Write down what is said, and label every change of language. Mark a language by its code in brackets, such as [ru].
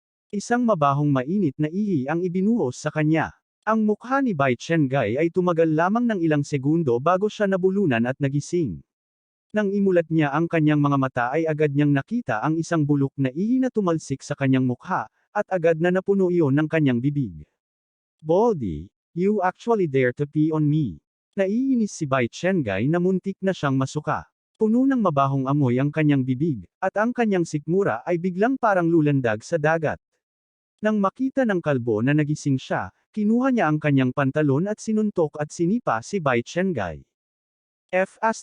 [tl] Isang mabahong mainit na ihi ang ibinuhos sa kanya. Ang mukha ni Bai Chengay ay tumagal lamang ng ilang segundo bago siya nabulunan at nagising. Nang imulat niya ang kanyang mga mata ay agad niyang nakita ang isang bulok na ihi na tumalsik sa kanyang mukha, at agad na napuno iyon ng kanyang bibig. [en] Baldy, you actually dare to pee on me. [tl] Naiinis si Bai Chengay na muntik na siyang masuka. Puno ng mabahong amoy ang kanyang bibig, at ang kanyang sikmura ay biglang parang lulandag sa dagat. Nang makita ng kalbo na nagising siya, kinuha niya ang kanyang pantalon at sinuntok at sinipa si Bai Chengay. F***.